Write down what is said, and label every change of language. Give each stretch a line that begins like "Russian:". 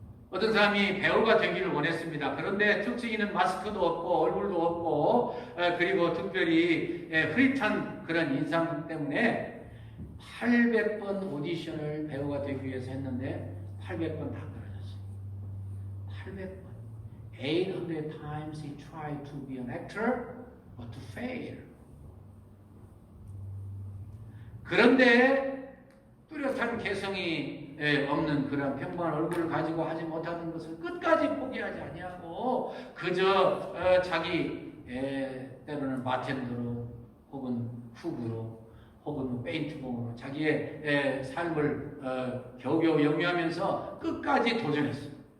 Korean: 어떤 사람이 배우가 되기를 원했습니다. 그런데 특징이는 마스크도 없고 얼굴도 없고 그리고 특별히 흐릿한 그런 인상 때문에 800번 오디션을 배우가 되기 위해서 했는데 800번 다 떨어졌어요. 800번.
English: 800 times he tried to be an actor, but to fail.
Korean: 그런데 뚜렷한 개성이 없는 그런 평범한 얼굴을 가지고 하지 못하는 것을 끝까지 포기하지 아니하고 그저 자기 때로는 바텐더로 혹은 훅으로 혹은 페인트봉으로 자기의 삶을 겨우겨우 영위하면서 끝까지 도전했어요.